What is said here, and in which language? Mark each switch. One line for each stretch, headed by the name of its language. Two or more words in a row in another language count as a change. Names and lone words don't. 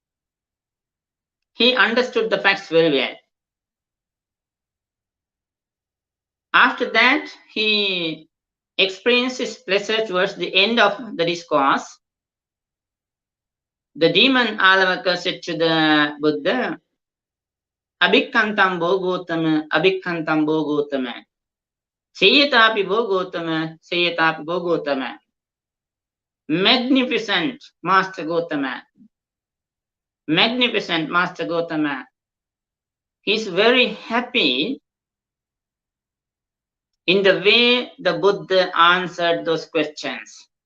English: He understood the facts very well. After that, he experienced his pleasure towards the end of the discourse. The demon Alavaka said to the Buddha,
Pali: Abhikkantam Bhogotama, Abhikkantam Bhogotama. Seyatapi Bhogotama, Seyatapi Bhogotama.
English: Magnificent Master Gotama. Magnificent Master Gotama. He's very happy in the way the Buddha answered those questions.